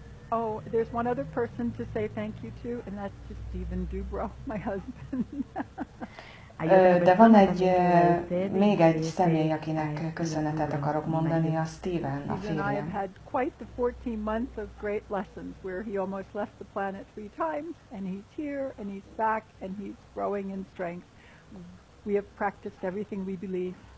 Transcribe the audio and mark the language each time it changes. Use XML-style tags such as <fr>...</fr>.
<en>Oh, there's one other person to say thank you to, and that's to Stephen Dubrow, my husband.</en> <hu>De van még egy személy, akinek köszönetet akarok mondani, a Steven, a</hu> <en>Stephen and I have</en> <hu>férjem.</hu> <en>had quite the 14 months of great lessons where he almost left the planet 3 times, and he's here, and he's back, and he's growing in strength. We have practiced everything we believe.</en>